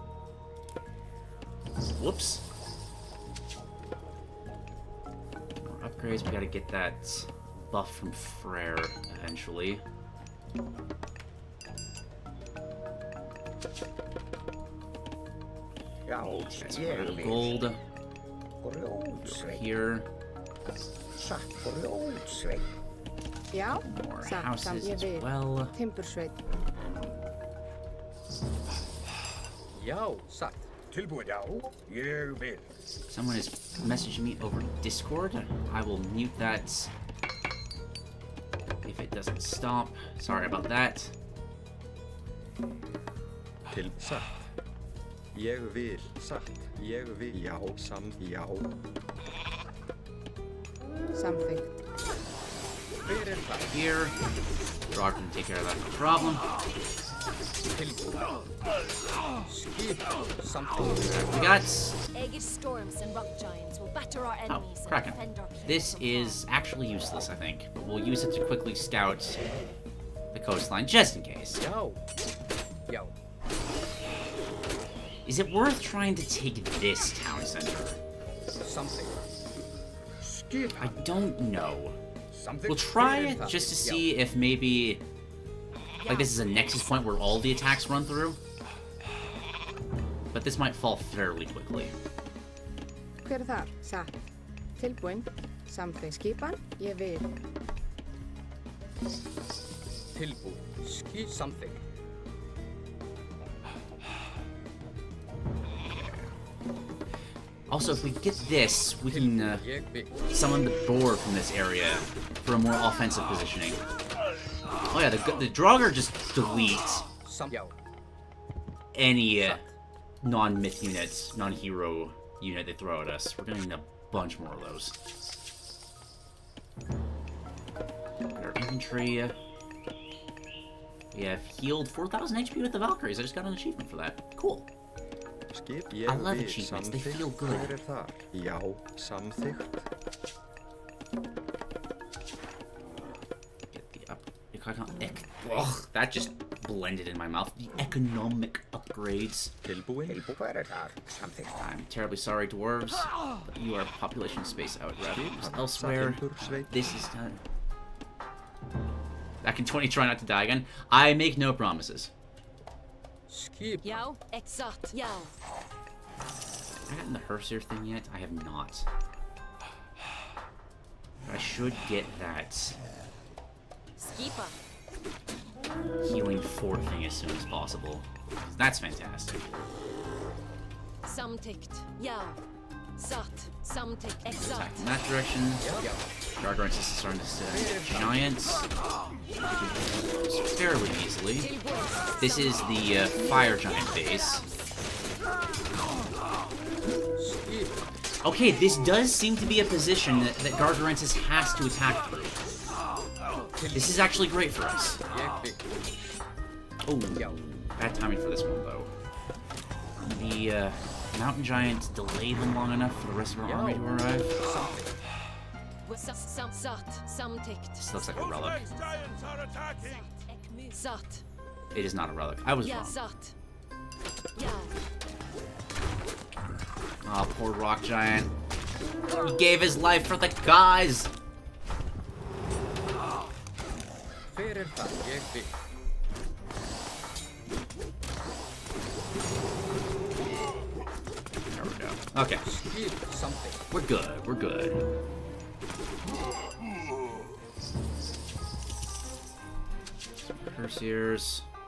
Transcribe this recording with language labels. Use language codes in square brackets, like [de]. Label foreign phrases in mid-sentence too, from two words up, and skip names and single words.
[en] Whoops. More upgrades. We gotta get that buff from Frere eventually. [is] Já, [en] That's [is] ég [en] a [is] vil. [en] gold. [is] Grjótsveinn. [en] Here. [is] Satt grjótsveinn. Já, [en] More [is] samt, [en] houses [is] ég [en] as [is] vil. [en] well. [is] Timbursveit. Já, satt. Tilbúið, já, ég vil. [en] Someone is messaging me over Discord. I will mute that if it doesn't stop. Sorry about that. [is] Til satt. Ég vil satt. Ég vil já, já. Samþykkt. Fyrir það. [en] Here. Rod can take care of that, no problem. [is] Tilbúið. Skip. Samþykkt. [en] We got... Aegir storms and rock giants will batter our Oh, enemies and Kraken. defend our people This from is actually useless, I think. But we'll use it to quickly scout the coastline, just in case. [is] Já. Já. [en] Is it worth trying to take this town center? [is] Samþykkt. Skip. [en] I don't know. [is] Samþykkt. [en] We'll try it just to see if maybe... Like, this is a nexus point where all the attacks run through. But this might fall fairly quickly. [is] Hver þar? Satt. Tilbúin. Samþykkt. Skipan. Ég vil. Tilbúið. Skip. Samþykkt. [en] Also, if we get this, we can [is] Ég vil. [en] summon the boar from this area for a more offensive positioning. Oh yeah, the Draugr just delete [is] Já. [en] any non-myth units, non-hero unit they throw at us. We're gonna need a bunch more of those. Our infantry. We have healed 4,000 HP with the Valkyries. I just got an achievement for that. Cool. [is] Skip. Ég [en] I love [is] vil [en] achievements, they [is] samþykkt. [en] feel good. [is] Hver þar? Já, samþykkt. [en] Get the up. Ugh, that just blended in my mouth. The economic upgrades. [is] Tilbúin. Hver þar? Samþykkt. [en] I'm terribly sorry, dwarves, but you are population space out elsewhere. [is] Timbursveit. [en] This is done. Back in 20, try not to die again. I make no promises. [is] Skip. Já, exat. Já. [en] Have I gotten the Herseer thing yet? I have not. But I should get that [is] Skipa. [en] healing 4 thing as soon as possible. That's fantastic. [is] Samtykt. Já. Satt. Samtykt. Exat. [en] Attack in that direction. Gargoyles is starting to set giants. Fairly easily. This is the fire giant base. [is] Skip. [en] Okay, this does seem to be a position that Gargarensis has to attack through. This is actually great for us. [is] Ég vil. [en] Oh, bad timing for this one, though. The mountain giants delay them long enough for the rest of our army to arrive. [is] Samþykkt. Satt. Samtykt. [en] This looks like a relic. Norse giants are attacking! [is] Satt. [en] It is not a relic. I was [is] Ja, [en] wrong. [is] satt. Ja. [en] Oh, poor rock giant. He gave his life for the guys. [is] Fyrir það. Ég vil. [en] There we go. Okay, [is] Skip. Samþykkt. [en] we're good. We're good. Cursiers.